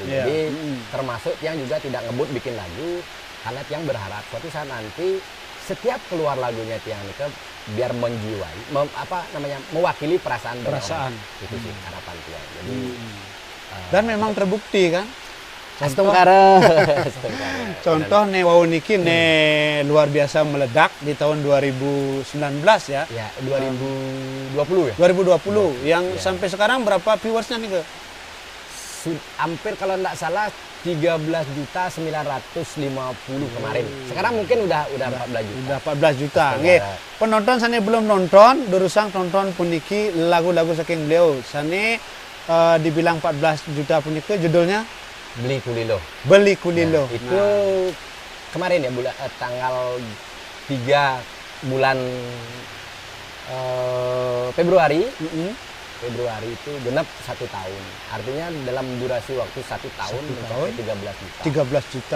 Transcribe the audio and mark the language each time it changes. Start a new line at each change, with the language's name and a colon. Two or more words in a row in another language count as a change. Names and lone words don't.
Indonesian: Jadi termasuk yang juga tidak ngebut bikin lagu karena yang berharap suatu saat nanti setiap keluar lagunya tiang Nika biar menjiwai mewakili perasaan. Itu sih harapan tiang. Jadi dan memang terbukti kan. Contoh nih
Balinese: wau niki
Indonesian: luar biasa meledak di tahun 2019 ya. Ya, 2020 ya. 2020 yang sampai sekarang berapa viewersnya nih ke? Hampir kalau enggak salah 13.950 kemarin. Sekarang mungkin udah 14 juta. Udah 14 juta. Nggih.
Balinese: Penonton sane
Indonesian: belum nonton,
Balinese: durusang tonton puniki lagu-lagu saking beliau.
Indonesian: Sane dibilang 14 juta puniki judulnya Beli Kulilo. Beli Kulilo. Nah, itu kemarin ya tanggal 3 bulan Februari. Februari itu genap 1 tahun. Artinya dalam durasi waktu 1 tahun mencapai 13 juta. 13 juta.